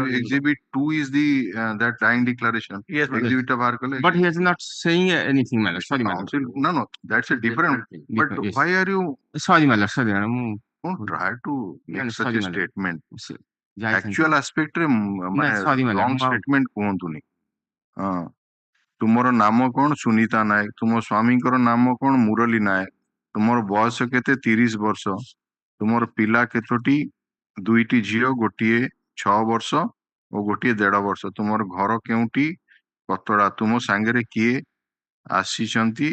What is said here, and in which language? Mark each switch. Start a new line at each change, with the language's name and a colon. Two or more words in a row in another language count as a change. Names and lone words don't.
English: exhibit 2 is the that dying declaration. Yes, exhibit of our but he is not saying anything, madam. Sorry, madam. No, that's a different thing. But why are you? Sorry, madam. Sorry, madam. Don't try to make such a statement. Actual
Odia: aspect रे
English: wrong statement
Odia: କୁହନ୍ତୁନି. ତୁମର ନାମ କଣ? ସୁନିତା ନାୟକ. ତୁମ ସ୍ୱାମୀଙ୍କର ନାମ କଣ? ମୁରଲୀ ନାୟକ. ତୁମର ବୟସ କେତେ? 30 ବର୍ଷ. ତୁମର ପିଲା କେତୋଟି? 2ଟି ଝିଅ, ଗୋଟିଏ 6 ବର୍ଷ ଓ ଗୋଟିଏ 1.5 ବର୍ଷ. ତୁମର ଘର କେଉଁଠି? କତଡ଼ା. ତୁମ ସାଙ୍ଗରେ କିଏ ଆସିଛନ୍ତି?